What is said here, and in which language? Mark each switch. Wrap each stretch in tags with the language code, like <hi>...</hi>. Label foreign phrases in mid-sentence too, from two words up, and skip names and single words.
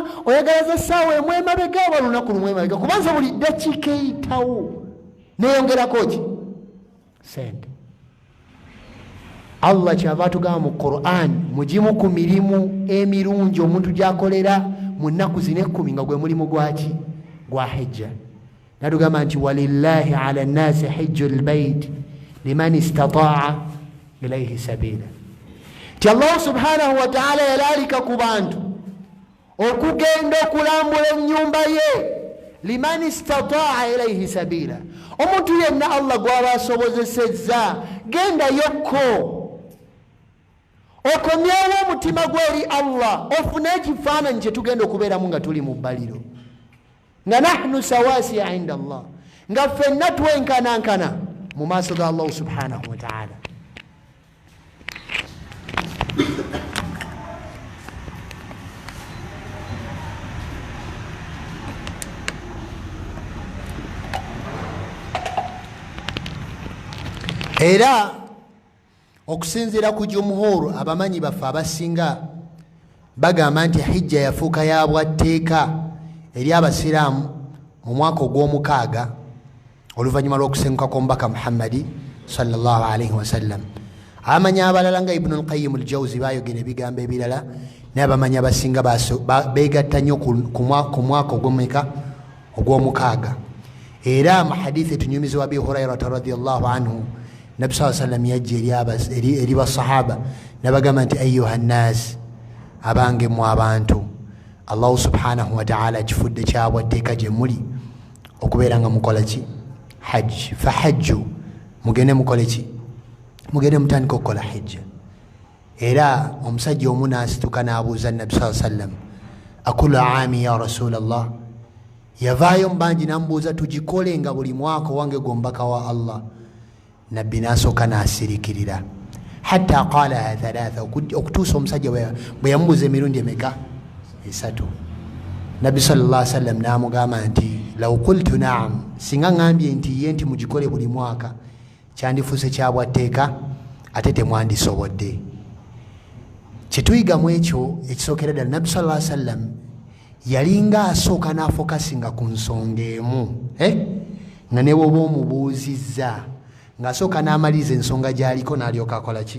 <lg>Oyagala za ssaawa emu emabega oba lunaku lumu emabega? Kubanza buli ddakiika eyitawo neeyongerako ki? Ssente. Allah kyava atugamba mu Quran, mugimu ku mirimu emirungi omuntu gyakolera mu nnaku zino 10 nga gwe mulimu gwaki? Gwa hijja. Natugamba nti</lg> <ar>ولله على الناس حج البيت لمن استطاع إليه سبيلا.</ar> <lg>Ti</lg> <ar>الله سبحانه وتعالى</ar> <lg>yalalika ku bantu okugenda okulambula ennyumba ye,</lg> <ar>لمن استطاع إليه سبيلا.</ar> <lg>Omuntu yenna Allah gwaba asobozesezza genda yokko okomyewo omutima gweri Allah, ofune ekifaananyi kye tugenda okubeeramu nga tuli mu bbaliro, nga</lg> <ar>نحن سواسية عند الله,</ar> <lg>nga ffenna twenkanankana mu maaso ga</lg> <ar>الله سبحانه وتعالى.</ar> <lg>Era okusinziira ku jumhur, abamanyi baffe abasinga bagamba nti hijja yafuuka ya bwatteeka eri abasiraamu mu mwaka ogw'omukaaga oluvannyuma lw'okusenguka kw'omubaka Muhammadi</lg> <ar>صلى الله عليه وسلم.</ar> <lg>Abamanyi abalala nga Ibn al-Qayyim al-Jawzi bayogera ebigambo ebirala, naye abamanyi abasinga beegatta nnyo ku mwaka ogw'omukaaga. Era mu hadithi etunyumizi wa Abi Hurairata</lg> <ar>رضي الله عنه,</ar> <lg>Nabi</lg> <ar>صلى الله عليه وسلم</ar> <lg>yajja eri basahaba nabagamba nti</lg> <ar>أيها الناس,</ar> <lg>abange mu abantu,</lg> <ar>الله سبحانه وتعالى</ar> <lg>kifudde kyabwatteeka gye muli okubeera nga mukola ki? Hajj. Fahajju, mugende mukole ki? Mugende mutandika okukola hijja. Era omusajja omu n'asituka n'abuuza Nabi</lg> <ar>صلى الله عليه وسلم, أكل عام يا رسول الله,</ar> <lg>yavaayo mbanji n'amubuuza tugikole nga buli mwaka wange gombaka wa Allah. Nabbi n'asooka n'asirikirira</lg> <ar>حتى قالها ثلاثا,</ar> <lg>okutuusa omusajja bwe yamubuuza emirundi emeka? 3. Nabbi</lg> <ar>صلى الله عليه وسلم</ar> <lg>n'amugamba nti</lg> <ar>لو قلت نعم,</ar> <lg>singa ngambye nti ye nti mugikole buli mwaka kyandifuuse kyabwatteeka ate temwandisobodde. Kyetuyigamu ekyo ekisookera ddala, Nabbi</lg> <ar>صلى الله عليه وسلم</ar> <lg>yalinga asooka n'afokasinga ku nsonga emu, nga ne bwoba omubuuzizza ng'asooka n'amaliriza ensonga gy'aliko n'alyoka akola ki?</lg>